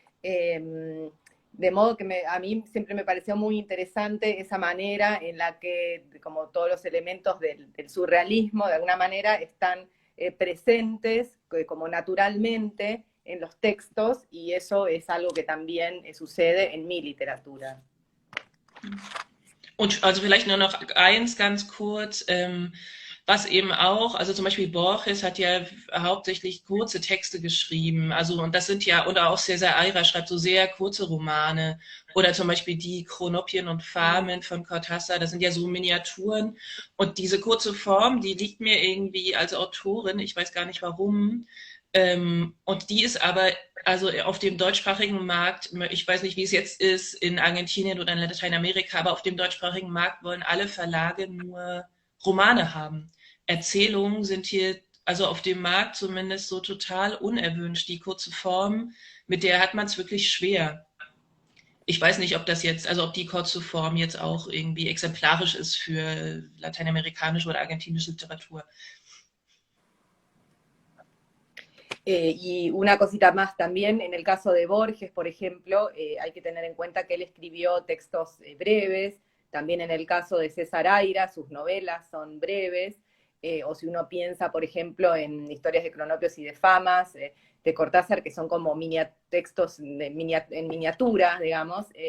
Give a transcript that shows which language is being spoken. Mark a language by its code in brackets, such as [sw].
[es] De modo que a mí siempre me pareció muy interesante esa manera en la que, como todos los elementos del surrealismo, de alguna manera están presentes como naturalmente en los textos, y eso es algo que también sucede en mi literatura. [de] Und also vielleicht nur noch eins ganz kurz, was eben auch, also zum Beispiel Borges hat ja hauptsächlich kurze Texte geschrieben, also und das sind ja, oder auch César Aira schreibt so sehr kurze Romane, oder zum Beispiel die Chronopien und Farmen von Cortázar, das sind ja so Miniaturen und diese kurze Form, die liegt mir irgendwie als Autorin, ich weiß gar nicht warum, und die ist aber also auf dem deutschsprachigen Markt, ich weiß nicht, wie es jetzt ist in Argentinien oder in Lateinamerika, aber auf dem deutschsprachigen Markt wollen alle Verlage nur Romane haben. Erzählungen sind hier, also auf dem Markt zumindest, so total unerwünscht. Die kurze Form, mit der hat man es wirklich schwer. Ich weiß nicht, ob das jetzt, also ob die kurze Form jetzt auch irgendwie exemplarisch ist für lateinamerikanische oder argentinische Literatur. [es] Y una cosita más también, en el caso de Borges, por ejemplo, hay que tener en cuenta que él escribió textos breves, también en el caso de César Aira, sus novelas son breves, o si uno piensa, por ejemplo, en historias de cronopios y de famas, de Cortázar, que son como textos en miniatura, digamos,